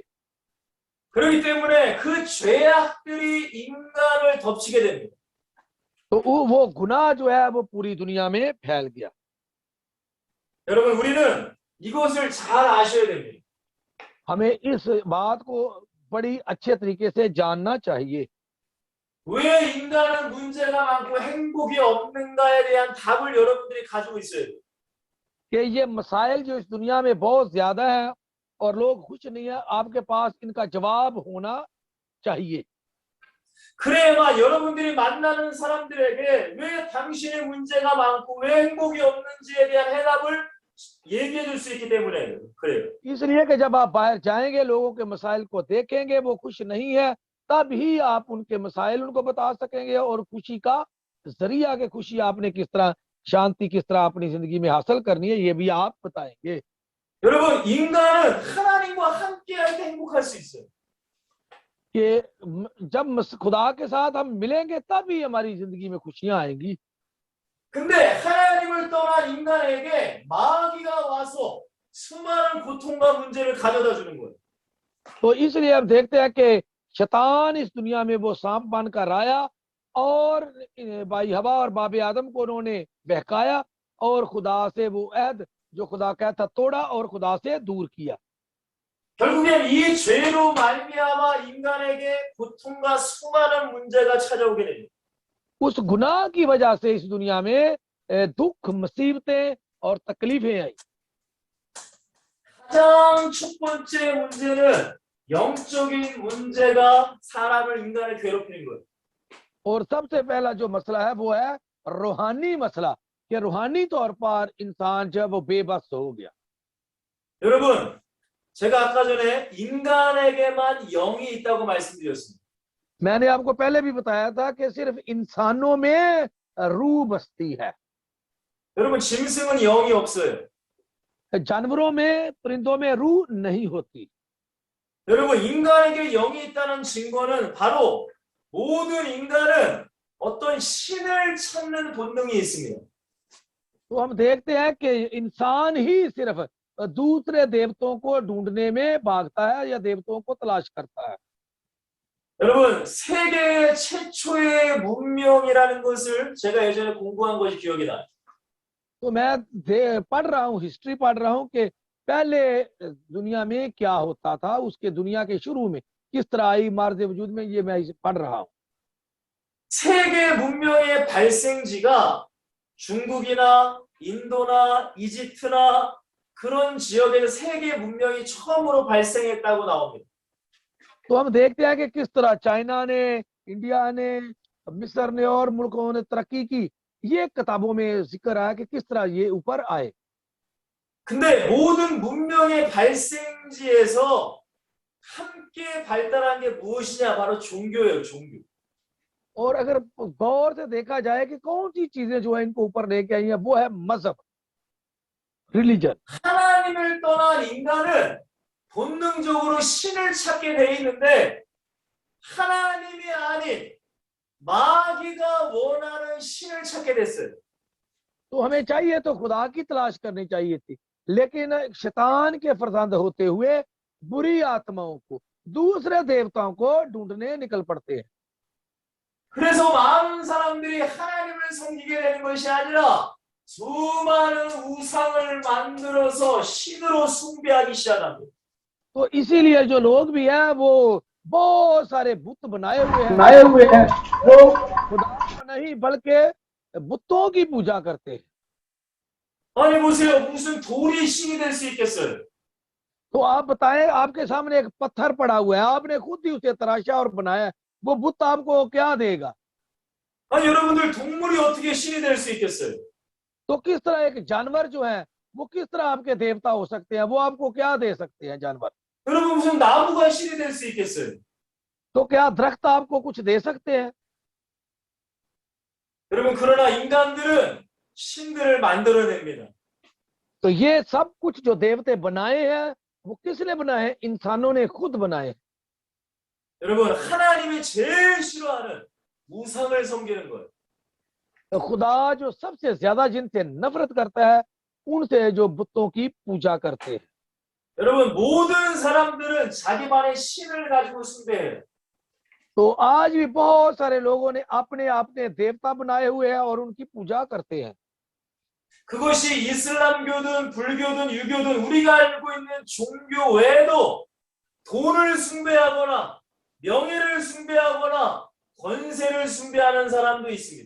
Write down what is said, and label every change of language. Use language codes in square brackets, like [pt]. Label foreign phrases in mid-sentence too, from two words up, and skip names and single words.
[ko] 그렇기 때문에 그 죄악들이 인간을 덮치게 됩니다. [ur] تو وہ گناہ جو ہے وہ پوری دنیا میں پھیل گیا. [ko] 여러분, 우리는 이것을 잘 아셔야 됩니다. [ur] ہمیں اس بات کو بڑی اچھے طریقے سے جاننا چاہیے. [ko] 왜 인간은 문제가 많고 행복이 없는가에 대한 답을 여러분들이 가지고 있어요. [ur] کہ یہ مسائل جو اس دنیا میں بہت زیادہ ہے اور لوگ خوش نہیں ہے، آپ کے پاس ان کا جواب ہونا چاہیے. [ko] 그래야 여러분들이 만나는 사람들에게 왜 당신의 문제가 많고 왜 행복이 없는지에 대한 해답을 얘기해 줄 수 있기 때문에 그래요. [ur] اس لیے کہ جب آپ باہر جائیں گے، لوگوں کے مسائل کو دیکھیں گے، وہ خوش نہیں ہے، تب ہی آپ ان کے مسائل ان کو بتا سکیں گے اور خوشی کا ذریعہ کے خوشی آپ نے کس طرح، شانتی کس طرح اپنی زندگی میں حاصل کرنی ہے، یہ بھی آپ بتائیں گے. [ko] 여러분 인간은 하나님과 함께 할 때 행복할 수 있어요. [ur] کہ جب خدا کے ساتھ ہم ملیں گے تبھی ہماری زندگی میں خوشیاں آئیں گی. [ko] 근데 하나님을 떠난 인간에게 마귀가 와서 수많은 고통과 문제를 가져다 주는 거예요. [ur] تو اس لیے ہم دیکھتے ہیں کہ شیطان اس دنیا میں وہ سانپ بن کر آیا اور بھائی حوا اور بابے آدم کو انہوں نے بہکایا اور خدا سے وہ عہد جو خدا کہتا توڑا اور خدا سے دور کیا. [ko] 결국엔 이 죄로 말미암아 인간에게 고통과 수많은 문제가 찾아오게 됩니다. [ur] اس گناہ کی وجہ سے اس دنیا میں دکھ، مصیبتیں اور تکلیفیں آئی. [ko] 가장 첫 번째 문제는 영적인 문제가 사람을 인간을 괴롭히는 거예요. [ur] اور سب سے پہلا جو مسئلہ ہے وہ ہے روحانی مسئلہ، کہ روحانی طور پر انسان جب وہ بے بس ہو گیا. [ko] 여러분, 제가 아까 전에 인간에게만 영이 있다고 말씀드렸습니다. [ur] میں نے آپ کو پہلے بھی بتایا تھا کہ صرف انسانوں میں روح بستی ہے, [ko] 여러분, 짐승은 영이 없어요. [ur] جانوروں میں، پرندوں میں روح نہیں ہوتی. [ko] 여러분, 인간에게 영이 있다는 증거는 바로 모든 인간은 어떤 신을 찾는 본능이 있습니다. [ur] تو ہم دیکھتے ہیں کہ انسان ہی صرف دوسرے دیوتاؤں کو ڈھونڈنے میں بھاگتا ہے یا دیوتاؤں کو تلاش کرتا ہے. [ko] 여러분, 세계 최초의 문명이라는 것을 제가 예전에 공부한 것이 기억이 나요. [ur] تو میں پڑھ رہا ہوں، ہسٹری پڑھ رہا ہوں کہ پہلے دنیا میں کیا ہوتا تھا، اس کے دنیا کے شروع میں کس طرح آئی مارج وجود میں، یہ میں پڑھ رہا ہوں. [ko] 세계 문명의 발생지가 중국이나 인도나 이집트나 그런 지역에서 세계 문명이 처음으로 발생했다고 나옵니다. [ur] تو ہم دیکھتے ہیں کہ کس طرح چائنا نے، انڈیا نے، مصر نے اور ملکوں نے ترقی کی، یہ کتابوں میں ذکر ہے کہ کس طرح یہ اوپر آئے. [ko] 근데 모든 문명의 발생지에서 함께 발달한 게 무엇이냐? 바로 종교예요, 종교. [ur] اور اگر غور سے دیکھا جائے کہ کون سی چیزیں جو ہے ان کو اوپر لے کے آئی ہیں، وہ ہے مذہب، ریلیجن. [ko] 하나님을 떠난 인간은 본능적으로 신을 찾게 돼 있는데 하나님이 아닌 마귀가 원하는 신을 찾게 됐어요. [ur] تو ہمیں چاہیے تو خدا کی تلاش کرنی چاہیے تھی، لیکن شیطان کے فرزند ہوتے ہوئے بری آتماؤں کو، دوسرے دیوتاؤں کو ڈھونڈنے نکل پڑتے ہیں. [ko] 그래서 많은 사람들이 하나님을 섬기게 되는 것이 아니라 수많은 우상을 만들어서 신으로 숭배하기 시작합니다. [ur] تو اسی لیے جو لوگ بھی ہیں وہ بہت سارے بت بنائے ہوئے ہیں، وہ خدا کو نہیں بلکہ بتوں کی پوجا کرتے ہیں. [ko] 아니 보세요, 무슨 돌이 신이 될 수 있겠어요? [ur] تو آپ بتائیں، آپ کے سامنے ایک پتھر پڑا ہوا ہے، آپ نے خود ہی اسے تراشا اور بنایا، وہ بت آپ کو کیا دے گا? [ko] 아니 여러분들 동물이 어떻게 신이 될 수 있겠어요? [ur] تو کس طرح ایک جانور جو ہے وہ کس طرح آپ کے دیوتا ہو سکتے ہیں? وہ آپ کو کیا دے سکتے ہیں جانور? [ko] 여러분 무슨 나무가 신이 될 수 있겠어요? [ur] تو کیا درخت آپ کو کچھ دے سکتے ہیں? [ko] 여러분 그러나 인간들은 신들을 만들어냅니다. [ur] تو یہ سب کچھ جو دیوتے بنائے ہیں وہ کس نے بنائے ہیں? انسانوں نے خود بنائے. [ko] 여러분 하나님이 제일 싫어하는 우상을 섬기는 거예요. [ur] تو خدا جو سب سے زیادہ جن سے نفرت کرتا ہے ان سے جو بتوں کی پوجا کرتے ہیں. [ko] 여러분 모든 사람들은 자기만의 신을 가지고 숭배해요. [ur] تو آج بھی بہت سارے لوگوں نے اپنے اپنے دیوتا بنائے ہوئے ہیں اور ان کی پوجا کرتے ہیں. [ko] 그것이 이슬람교든 불교든 유교든 우리가 알고 있는 종교 외에도 돈을 숭배하거나 명예를 숭배하거나 권세를 숭배하는 사람도 있습니다.